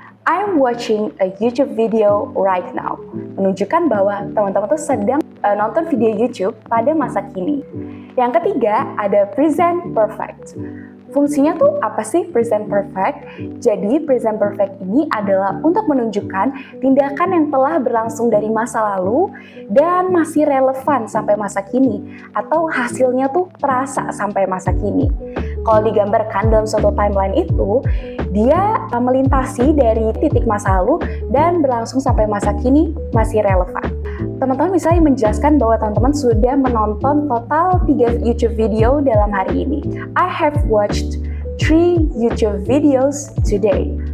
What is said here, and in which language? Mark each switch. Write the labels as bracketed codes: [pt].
[en] I'm watching a YouTube video right now. [id] Menunjukkan bahwa teman-teman tuh sedang nonton video YouTube pada masa kini. Yang ketiga ada present perfect. Fungsinya tuh apa sih present perfect? Jadi present perfect ini adalah untuk menunjukkan tindakan yang telah berlangsung dari masa lalu dan masih relevan sampai masa kini, atau hasilnya tuh terasa sampai masa kini. Kalau digambarkan dalam suatu timeline itu, dia melintasi dari titik masa lalu dan berlangsung sampai masa kini masih relevan. Teman-teman misalnya menjelaskan bahwa teman-teman sudah menonton total 3 YouTube video dalam hari ini. [en] I have watched 3 YouTube videos today.